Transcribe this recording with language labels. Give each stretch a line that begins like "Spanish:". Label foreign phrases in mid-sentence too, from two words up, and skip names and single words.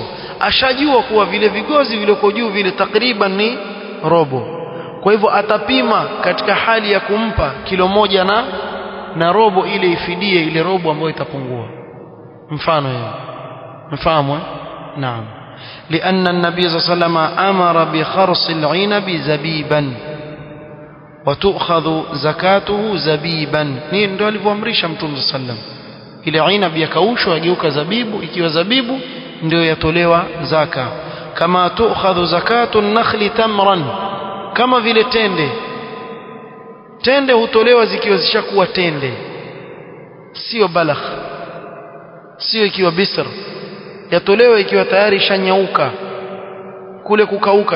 Swahili: Ashajua kuwa vile vigozi vilivyo juu vile takriban ni robo. Kwa hivyo atapima katika hali ya kumpa kilo 1 na robo, ile ifidie ile robo ambayo itapungua. Mfano hiyo mfahamu? Naam.
Arabic: لأن النبي صلى الله عليه وسلم أمر بخرص العنب زبيبا وتؤخذ زكاته زبيبا.
Swahili: ndio alivyoamrisha Mtume
Arabic: صلى الله عليه وسلم,
Swahili: ile inab yakaushwa yageuka zabibu, ikiwa zabibu ndio yatolewa zaka.
Arabic: كما تؤخذ زكاة النخل تمرا,
Swahili: kama vile tende hutolewa zikiwa zishakuwa tende, sio balagh, sio ikiwa bisr, yatolewa ikiwa tayari shanyauka, kule kukauka.